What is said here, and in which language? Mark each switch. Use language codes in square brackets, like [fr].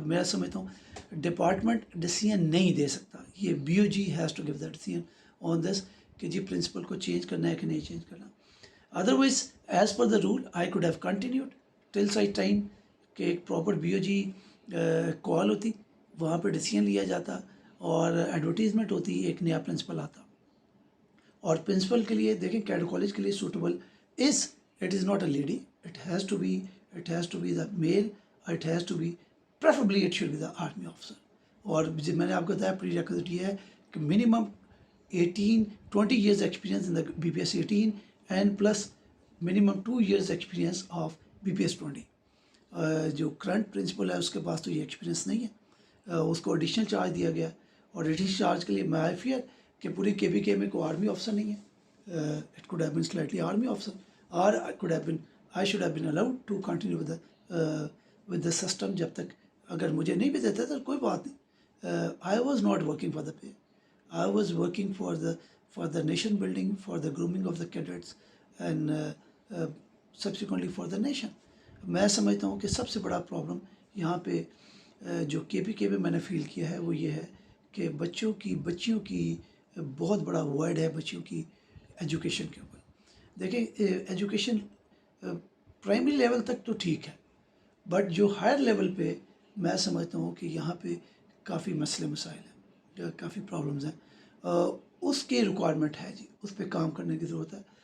[hi] मैं समझता हूँ डिपार्टमेंट डिसीजन नहीं दे सकता, ये BOG [en] has to give the decision on this [hi] कि जी प्रिंसिपल को चेंज करना है कि नहीं चेंज करना। [en] otherwise as per the rule I could have continued till such time [hi] कि एक प्रॉपर BOG कॉल होती, वहाँ पर डिसीजन लिया जाता और एडवर्टीज़मेंट होती, एक नया प्रिंसिपल आता। और प्रिंसिपल के लिए देखें कैडेट कॉलेज के लिए suitable [en] It is not a lady, it has to be the male, it has to be preferably it should be the army officer। [hi] और मैंने आपको बताया प्री रिक्विजिट ये है कि minimum [en] 20 years experience in the BPS 18 and plus minimum 2 years experience of BPS 20। [hi] जो current principal है उसके पास तो ये एक्सपीरियंस नहीं है, उसको एडिशनल चार्ज दिया गया, और एडिशनल चार्ज के लिए मैं फियर कि पूरी KPK में कोई आर्मी ऑफिसर नहीं है। [en] it could have been slightly army officer, और I should have been allowed to continue with the system [hi] जब तक, अगर मुझे नहीं भी देता तो कोई बात नहीं। [en] I was not working for the pay, I was working for the nation building, for the grooming of the cadets and subsequently for the nation। [hi] मैं समझता हूँ कि सबसे बड़ा प्रॉब्लम यहाँ पे जो KPK में मैंने फील किया है वो ये है कि बच्चियों की बहुत बड़ा वर्ड है बच्चियों की एजुकेशन के ऊपर। देखें एजुकेशन प्राइमरी लेवल तक तो ठीक है, बट जो हायर लेवल पे मैं समझता हूँ कि यहाँ पे काफ़ी मसले मसाइल हैं, काफ़ी प्रॉब्लम्स हैं, उसके रिक्वायरमेंट है जी, उस पर काम करने की ज़रूरत है।